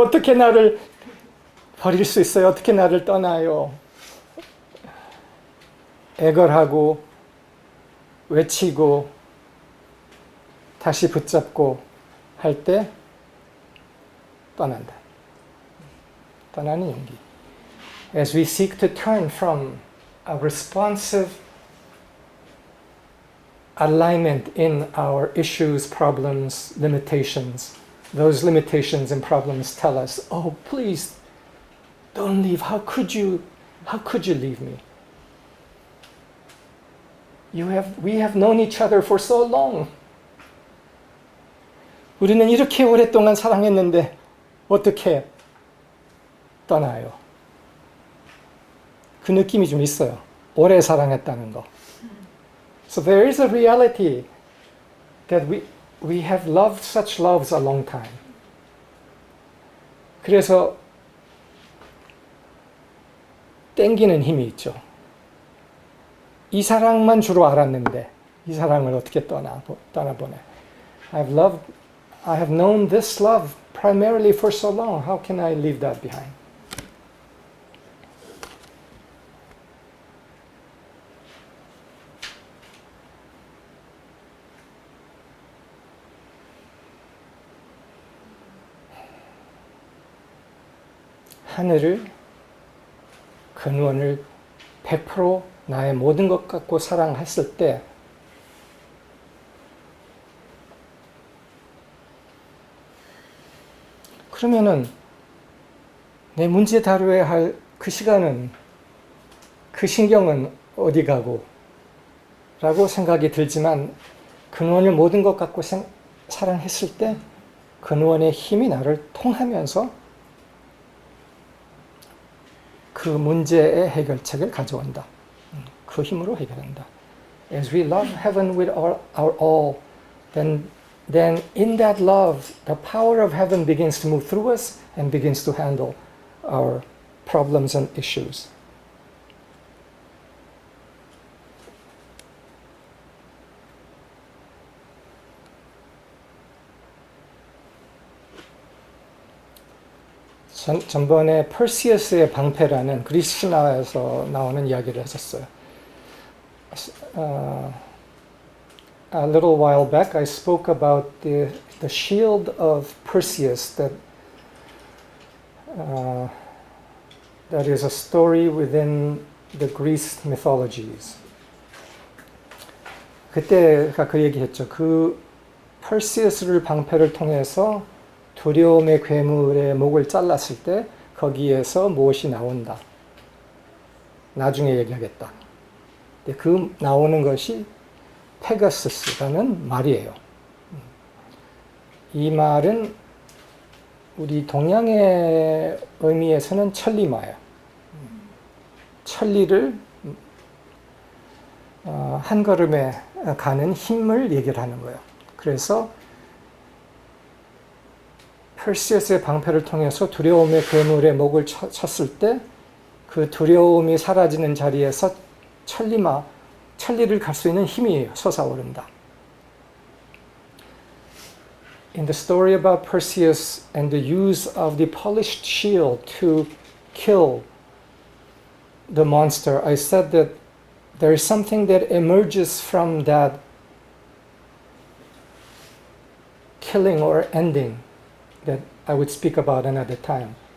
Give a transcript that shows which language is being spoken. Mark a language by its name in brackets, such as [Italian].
[Korean] 어떻게 나를 버릴 수 있어요? 어떻게 나를 떠나요? 애걸하고 외치고 다시 붙잡고 할 때 떠난다. 떠나는 용기. [English] As we seek to turn from a responsive alignment in our issues, problems, limitations, those limitations and problems tell us, oh, please don't leave. How could you leave me? We have known each other for so long. [Korean] 우리는 이렇게 오랫동안 사랑했는데 어떻게 떠나요? 그 느낌이 좀 있어요. 오래 사랑했다는 거. [English] So there is a reality that we have loved such loves a long time. [Korean] 그래서 땡기는 힘이 있죠. 이 사랑만 주로 알았는데 이 사랑을 어떻게 떠나보내. [English] I have known this love primarily for so long. How can I leave that behind? [Korean] 하늘을, 근원을 100% 나의 모든 것 갖고 사랑했을 때 그러면은 내 문제 다루어야 할 그 시간은, 그 신경은 어디 가고 라고 생각이 들지만 근원을 모든 것 갖고 사랑했을 때 근원의 힘이 나를 통하면서 그 문제의 해결책을 가져온다. 그 힘으로 해결한다. [English] As we love heaven with our all, then in that love, the power of heaven begins to move through us and begins to handle our problems and issues. [Korean] 전번에 퍼시어스의 방패라는 그리스 신화에서 나오는 이야기를 했었어요. [English] A little while back, I spoke about the shield of Perseus that is a story within the Greece mythologies. [Korean] 그때가 그 얘기했죠. 그 퍼시어스를 방패를 통해서 두려움의 괴물의 목을 잘랐을 때 거기에서 무엇이 나온다. 나중에 얘기하겠다. 그 나오는 것이 페가수스라는 말이에요. 이 말은 우리 동양의 의미에서는 천리마예요. 천리를 한 걸음에 가는 힘을 얘기를 하는 거예요. 그래서 퍼시어스의 방패를 통해서 두려움의 괴물의 목을 쳤을 때 그 두려움이 사라지는 자리에서 천리를 갈 수 있는 힘이 솟아오른다. [English] In the story about Perseus and the use of the polished shield to kill the monster, I said that there is something that emerges from that killing or ending that I would speak about another time.